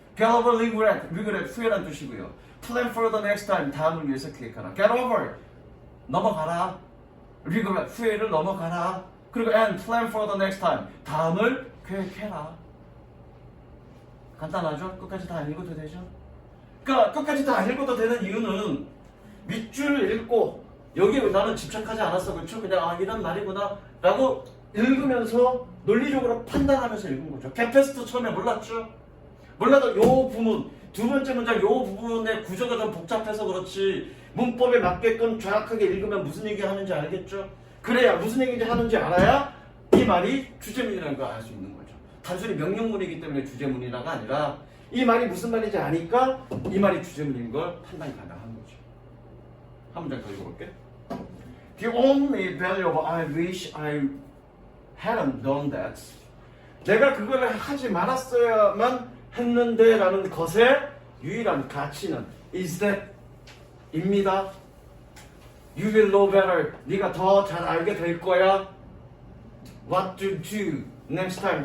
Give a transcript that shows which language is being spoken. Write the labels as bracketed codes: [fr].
[en] Get over regret, [ko] 후회란 뜻이고요. [en] Plan for the next time, [ko] 다음을 위해서 계획하라. [en] Get over, [ko] 넘어가라. regret, 후회를 넘어가라. 그리고 [en] and plan for the next time, [ko] 다음을 계획해라. 간단하죠? 끝까지 다 읽어도 되죠? 그러니까 끝까지 다 읽어도 되는 이유는 밑줄을 읽고 여기에 나는 집착하지 않았어. 그렇죠? 그냥 이런 말이구나 라고 읽으면서 논리적으로 판단하면서 읽은 거죠. 겟패스트 처음에 몰랐죠? 몰라도 요 부분, 두 번째 문장 요 부분의 구조가 좀 복잡해서 그렇지 문법에 맞게끔 정확하게 읽으면 무슨 얘기 하는지 알겠죠? 그래야 무슨 얘기인지 하는지 알아야 이 말이 주제문이라는 걸 알 수 있는 거죠. 단순히 명령문이기 때문에 주제문이라가 아니라 이 말이 무슨 말인지 아니까 이 말이 주제문인 걸 판단이 가능한 거죠. 한 문장 더 읽어볼게. [en] The only valuable I wish I hadn't done that. [ko] 내가 그걸 하지 말았어야만 했는데 라는 것의 유일한 가치는 [en] is that [ko] 입니다. [en] You will know better. [ko] 네가 더 잘 알게 될 거야. [en] What to do next time.